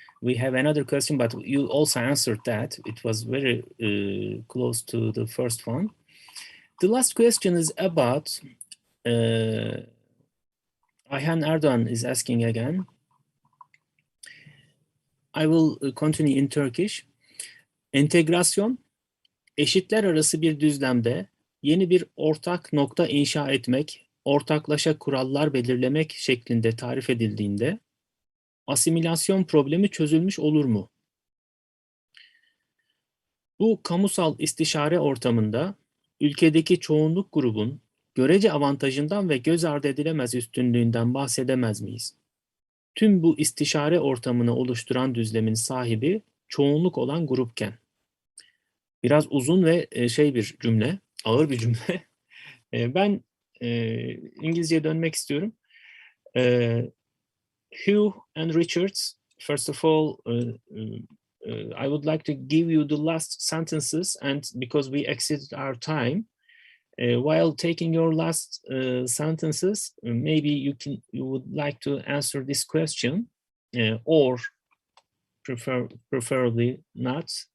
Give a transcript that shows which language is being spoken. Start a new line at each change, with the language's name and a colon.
English: we have another question, but you also answered that. It was very close to the first one. The last question is about, Ayhan Erdoğan is asking again. I will continue in Turkish.
Turkish: Entegrasyon, eşitler arası bir düzlemde yeni bir ortak nokta inşa etmek, ortaklaşa kurallar belirlemek şeklinde tarif edildiğinde asimilasyon problemi çözülmüş olur mu? Bu kamusal istişare ortamında ülkedeki çoğunluk grubun görece avantajından ve göz ardı edilemez üstünlüğünden bahsedemez miyiz? Tüm bu istişare ortamını oluşturan düzlemin sahibi çoğunluk olan grupken. Biraz uzun ve bir cümle, ağır bir cümle. Ben İngilizceye dönmek istiyorum.
English: Hugh and Richard, first of all, I would like to give you the last sentences, and because we exceeded our time, while taking your last sentences, maybe you would like to answer this question, or preferably not.